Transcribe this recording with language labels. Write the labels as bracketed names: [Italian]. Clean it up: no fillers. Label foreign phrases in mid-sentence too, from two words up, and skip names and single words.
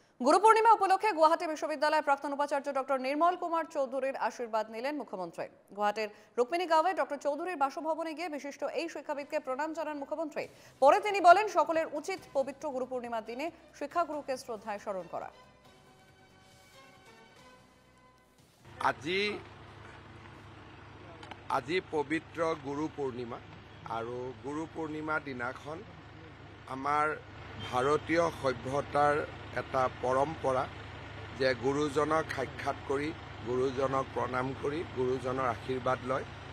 [Bangla] গুরু পূর্ণিমা উপলক্ষে গুয়াহাটি বিশ্ববিদ্যালয়ের প্রাক্তন উপাচার্য ডক্টর নির্মল কুমার চৌধুরীর আশীর্বাদ নিলেন মুখ্যমন্ত্রী। গুয়াহাটির রুক্মিণীগাঁওয়ে ডক্টর চৌধুরীর বাসভবনে গিয়ে বিশিষ্ট এই শিক্ষাবিদকে প্রণাম জানান মুখ্যমন্ত্রী। পরে তিনি বলেন, সকলের উচিত পবিত্র গুরু পূর্ণিমার দিনে শিক্ষাগুরুকে শ্রদ্ধায় স্মরণ করা। [Assamese] আজি পবিত্ৰ গুৰু পূৰ্ণিমা আৰু গুৰু পূৰ্ণিমাৰ দিনাখন আমাৰ ভাৰতীয় সভ্যতাৰ এটা পৰম্পৰা যে গুৰুজনক সাক্ষাৎ কৰি গুৰুজনক প্ৰণাম কৰি গুৰুজনৰ আশীৰ্বাদ লয়।